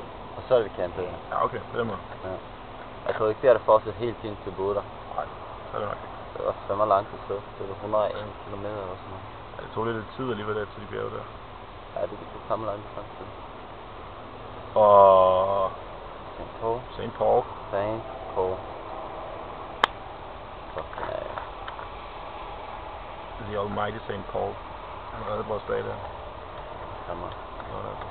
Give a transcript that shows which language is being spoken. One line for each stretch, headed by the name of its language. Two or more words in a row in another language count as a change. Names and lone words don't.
Danish: Og så er vi campet, ja. Ja, okay, på den måde. Ja. Jeg tror ikke vi har det fortsat helt ind til Buda. Nej, så er det nok ikke. Det var fandme langt til så. Det var 101 kilometer eller sådan noget. Ja, det tog lidt tid alligevel der til de bjerge der. Ja, det tog fandme lang tid. Og St. Paul. St. Paul. St. Paul. Fucking af.
English: The Almighty St. Paul.
Danish: Han reddede vores dag der. Hammer. Sådan altså.